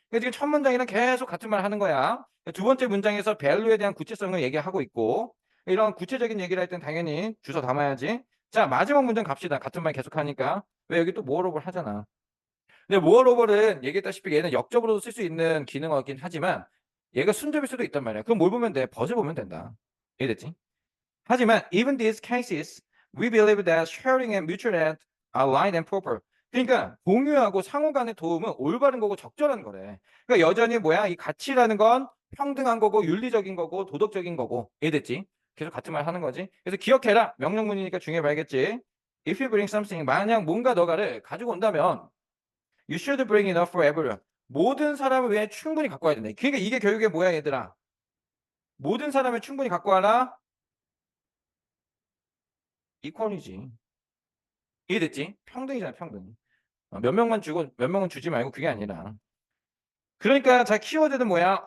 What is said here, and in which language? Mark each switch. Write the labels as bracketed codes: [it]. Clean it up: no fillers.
[ko] 그러니까 지금 첫 문장이랑 계속 같은 말 하는 거야. 두 번째 문장에서 value에 대한 구체성을 얘기하고 있고 이런 구체적인 얘기를 할 땐 당연히 주워 담아야지. 자, 마지막 문장 갑시다. 같은 말 계속 하니까. 왜 여기 또 moreover 하잖아. 근데 moreover는 얘기했다시피 얘는 역접으로도 쓸 수 있는 기능이긴 하지만 얘가 순접일 수도 있단 말이야. 그럼 뭘 보면 돼? 버즈 보면 된다. 이해됐지? 하지만 [en] even these cases, we believe that sharing and mutual aid are right and proper. [ko] 그러니까 공유하고 상호 간의 도움은 올바른 거고 적절한 거래. 그러니까 여전히 뭐야? 이 가치라는 건 평등한 거고 윤리적인 거고 도덕적인 거고. 이해됐지? 계속 같은 말 하는 거지. 그래서 기억해라. 명령문이니까 중요해 봐야겠지. [en] If you bring something, [ko] 만약 뭔가 너가를 가지고 온다면 [en] you should bring enough for everyone. [ko] 모든 사람을 위해 충분히 갖고 와야 된다. 그러니까 이게 결국에 뭐야 얘들아? 모든 사람을 충분히 갖고 와라. 이퀄이지. 이해됐지? 평등이잖아, 평등. 몇 명만 주고 몇 명은 주지 말고 그게 아니라. 그러니까 자, 키워드는 뭐야?